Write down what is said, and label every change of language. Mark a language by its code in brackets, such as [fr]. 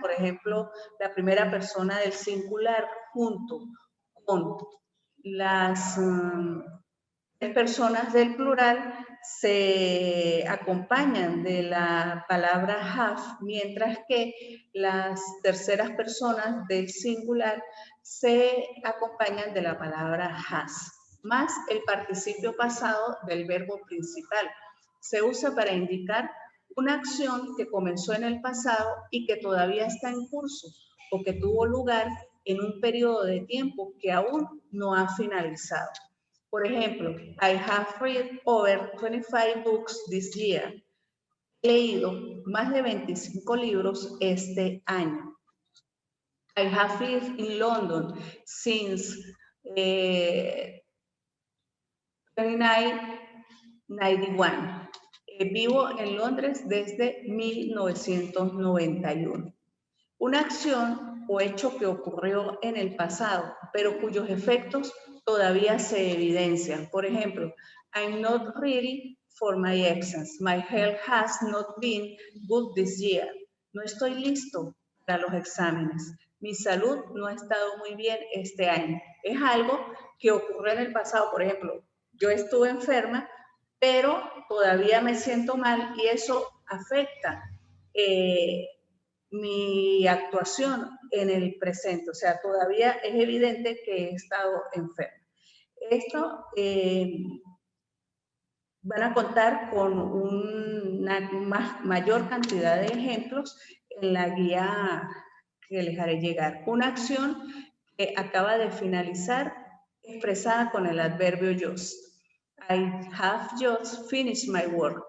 [es] Por ejemplo, la primera persona del singular junto con las personas del plural se acompañan de la palabra have, mientras que las terceras personas del singular se acompañan de la palabra has, más el participio pasado del verbo principal. Se usa para indicar una acción que comenzó en el pasado y que todavía está en curso o que tuvo lugar en un periodo de tiempo que aún no ha finalizado. Por ejemplo, [en] I have read over 25 books this year. [es] He leído más de 25 libros este año. [en] I have lived in London since 1991. [es] Vivo en Londres desde 1991. Una acción o hecho que ocurrió en el pasado, pero cuyos efectos todavía se evidencian. Por ejemplo, [en] I'm not ready for my exams. My health has not been good this year. [es] No estoy listo para los exámenes. Mi salud no ha estado muy bien este año. Es algo que ocurrió en el pasado. Por ejemplo, yo estuve enferma, pero todavía me siento mal y eso afecta mi actuación en el presente. O sea, todavía es evidente que he estado enferma. Esto van a contar con una mayor cantidad de ejemplos en la guía que les haré llegar. Una acción que acaba de finalizar expresada con el adverbio just. [en] I have just finished my work.